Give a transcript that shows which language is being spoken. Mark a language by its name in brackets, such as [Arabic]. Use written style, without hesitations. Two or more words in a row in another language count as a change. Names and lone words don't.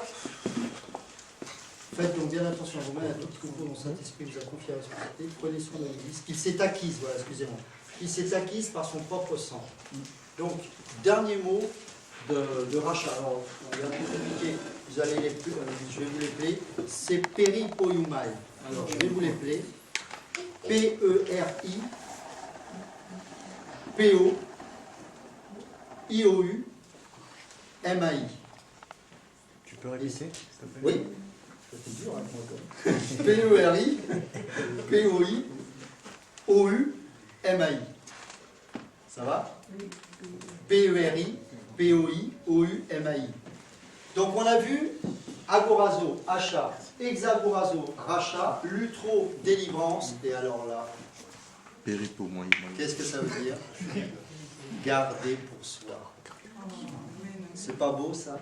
[French] Faites donc bien attention à vous-même, à tout troupeau dont Saint-Esprit vous a confié la responsabilité. Prenez soin de l'Église, qu'il s'est acquise, voilà, excusez-moi. Il s'est acquise par son propre sang. Donc, dernier mot de rachat. Alors, on va plus compliqué. Vous allez je vais vous les plaire. C'est péripoiumai. Alors, je vais vous les plaire. P-E-R-I P-O-I-O-U M-A-I. Tu peux répéter, s'il te plaît? Oui. C'est dur, hein, moi, P-E-R-I P-O-I-O-U M-A-I. Ça va? P-E-R-I P-O-I-O-U-M-A-I. Donc on a vu agorazo, achat, hexagorazo, rachat, lutro, délivrance, et alors là, Péripo, moi. qu'est-ce que ça veut dire? Garder pour soi. C'est pas beau ça?